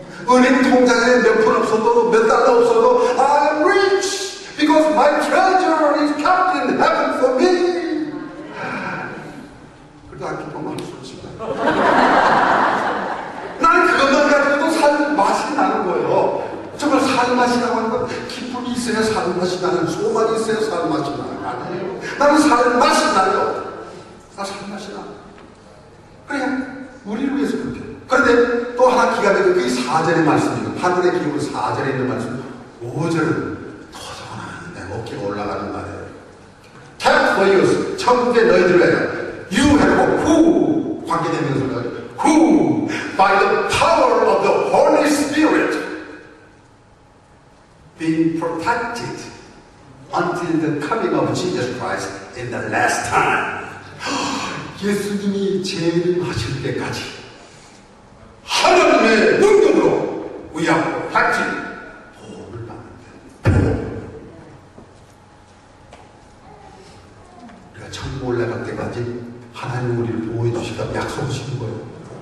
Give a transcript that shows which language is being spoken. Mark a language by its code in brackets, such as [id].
[ko] 은행 통장에 몇 푼 없어도 몇 달러 없어도 [en] I'm rich because my treasure is kept in heaven for me. [ko] 그래도 안 기쁘면 할 수 없습니다. 나는 그것만 가지고도 살 맛이 나는 거예요. 정말 살 맛이 나는 건 기쁨이 있어야 살 맛이 나는, 소망이 있어야 살 맛이 나는 거 아니에요. 나는 살 맛이 나요. 나 살 맛이 나. 그래, 우리를 위해서 그렇게. 그런데 또 하나 기가 막히게 그게 4절의 말씀이에요. 하늘의 기업은 4절에 있는 말씀. 5절은 더 적어놨는데 어깨가 올라가는 말이에요. [en] Kept for you. [ko] 천국에 너희들을 위하여. [en] You have who [ko] 관계되면서 [en] who by the power of the Holy Spirit being protected until the coming of Jesus Christ in the last time. [ko] 예수님이 재림하실 때까지 하나님의 능력으로 [en] we are protected. [ko] 보호를 받는다. 우리가 천국 올라갈 때까지 하나님 우리를 보호해 주시다 약속하시는 거예요.